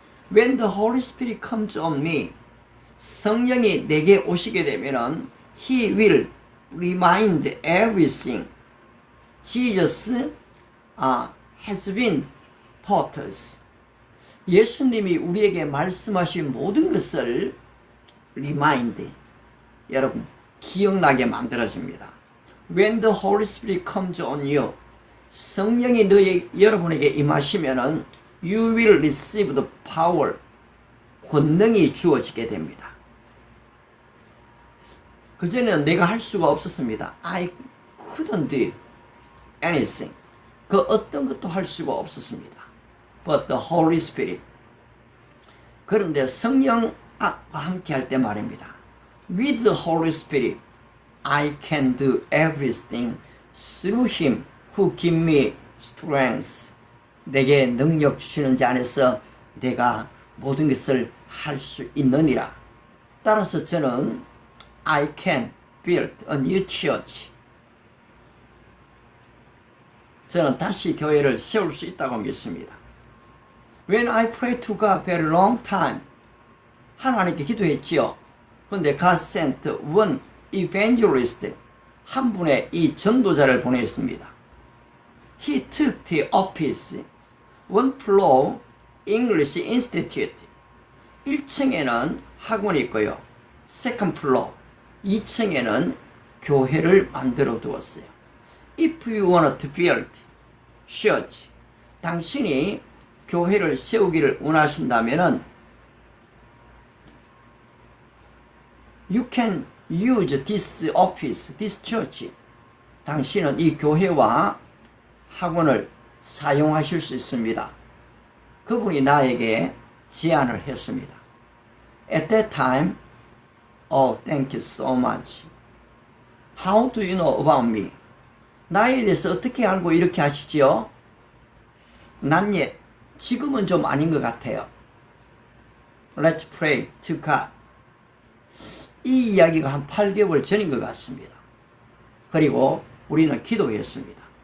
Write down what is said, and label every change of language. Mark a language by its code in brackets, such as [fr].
[en] When the Holy Spirit comes on me, [ko] 성령이 내게 오시게 되면은 [en] He will remind everything Jesus has been taught us. [ko] 예수님이 우리에게 말씀하신 모든 것을 remind, 여러분 기억나게 만들어집니다. [en] When the Holy Spirit comes on you, [ko] 성령이 여러분에게 임하시면은 [en] you will receive the power, [ko] 권능이 주어지게 됩니다. 그전에는 내가 할 수가 없었습니다. [en] I couldn't do anything. [ko] 그 어떤 것도 할 수가 없었습니다. [en] But the Holy Spirit. [ko] 그런데 성령과 함께 할 때 말입니다. [en] With the Holy Spirit, I can do everything through Him who give me strength. [ko] 내게 능력 주시는 자 안에서 내가 모든 것을 할 수 있느니라. 따라서 저는 [en] I can build a new church. [ko] 저는 다시 교회를 세울 수 있다고 믿습니다. [en] When I pray to God very long time, [ko] 하나님께 기도했지요. 그런데 [en] God sent one evangelist, [ko] 한 분의 이 전도자를 보냈습니다. [en] He took the office, one floor English Institute. [ko] 1층에는 학원이 있고요. [en] second floor, [ko] 2층에는 교회를 만들어 두었어요. [en] If you want to build church, [ko] 당신이 교회를 세우기를 원하신다면은 [en] you can use this office, this church. [ko] 당신은 이 교회와 학원을 사용하실 수 있습니다. 그분이 나에게 제안을 했습니다. [en] At that time, oh, thank you so much. How do you know about me? [ko] 나에 대해서 어떻게 알고 이렇게 하시지요? 난 지금은 좀 아닌 것 같아요. [en] Let's pray to God. [ko] 이 이야기가 한 8개월 전인 것 같습니다. 그리고 우리는 기도했습니다.